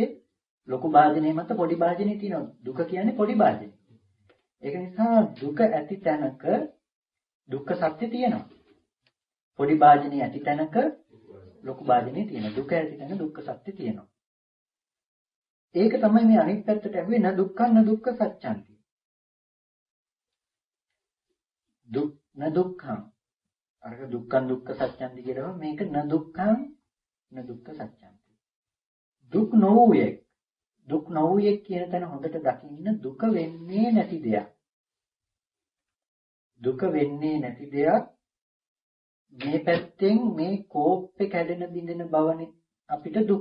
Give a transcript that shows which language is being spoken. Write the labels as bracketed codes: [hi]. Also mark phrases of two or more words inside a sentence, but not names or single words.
[si] ලොකු භාජනයේ මත පොඩි භාජනයේ තියෙනවා. දුක කියන්නේ පොඩි භාජනය. ඒක නිසා දුක ඇති තැනක දුක්ඛ සත්‍ය තියෙනවා. පොඩි භාජනයේ ඇති තැනක ලොකු භාජනයේ තියෙනවා. දුක ඇති තැන දුක්ඛ සත්‍ය තියෙනවා. ඒක තමයි මේ අනිත් පැත්තට ඇහුවේ [pi] න දුක්ඛං න දුක්ඛ සත්‍යංති. න දුක්ඛං අරක දුක්ඛං දුක්ඛ සත්‍යංති කියනවා. මේක න දුක්ඛං න දුක්ඛ සත්‍යංති. [si] දුක් නොවුයේ දුක් නොවුයේ කියන තැන හොඳට දකින්න දුක වෙන්නේ නැති දෙයක්. දුක වෙන්නේ නැති දෙයක් මේ පැත්තෙන් මේ කෝප්පේ කැඩෙන බිඳෙන බවනේ අපිට දුක.